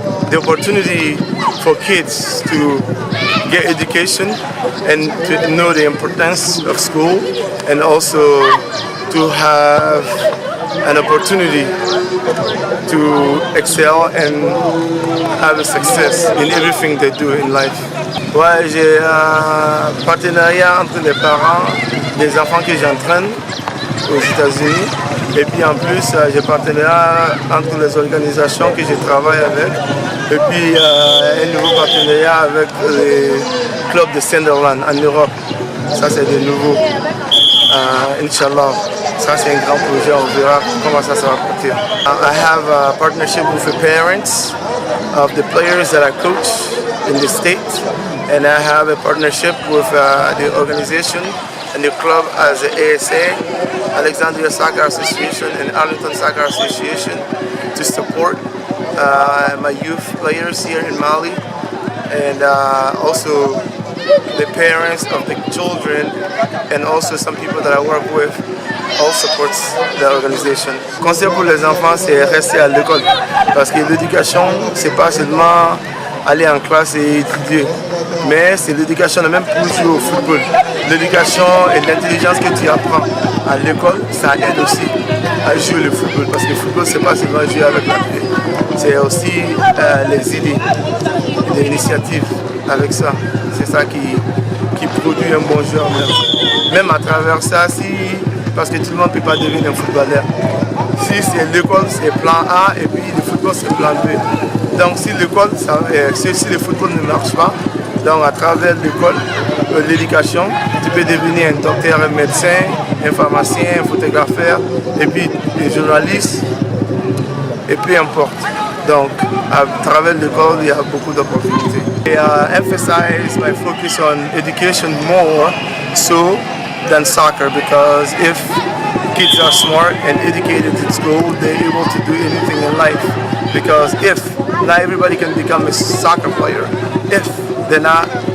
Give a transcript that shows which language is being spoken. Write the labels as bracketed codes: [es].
[en] The opportunity for kids to get education and to know the importance of school, and also to have an opportunity to excel and have a success in everything they do in life. [fr] Ouais, j'ai un partenariat entre les parents des enfants que j'entraîne aux États-Unis, et puis en plus j'ai un partenariat entre les organisations que je travaille avec, et puis un nouveau partenariat avec les clubs de Sunderland en Europe. Ça c'est de nouveau, Inch'Allah. Ça c'est un grand projet, on verra comment ça va partir. [en] I have a partnership with the parents of the players that I coach in the state, and I have a partnership with the organization and the club as the ASA, Alexandria Soccer Association and Arlington Soccer Association, to support my youth players here in Mali, and also the parents of the children, and also some people that I work with all supports the organization. [fr] Le conseil pour les enfants, c'est rester à l'école, parce que l'éducation, c'est pas seulement aller en classe et étudier, mais c'est l'éducation, même pour jouer au football. L'éducation et l'intelligence que tu apprends à l'école, ça aide aussi à jouer le football, parce que le football, c'est pas seulement jouer avec la clé, c'est aussi les idées, les initiatives avec ça. C'est ça qui produit un bon joueur même à travers ça, parce que tout le monde ne peut pas devenir un footballeur. Si c'est l'école, c'est plan A, et puis le football, c'est plan B. Donc si l'école, si le football ne marche pas, donc à travers l'école, l'éducation, tu peux devenir un docteur, un médecin, un pharmacien, un photographe, et puis un journaliste, et peu importe. Donc à travers l'école, il y a beaucoup d'opportunités. [en] I emphasize my focus on education more so than soccer, because if kids are smart and educated in school, they're able to do anything in life. Because if not everybody can become a soccer player, if they not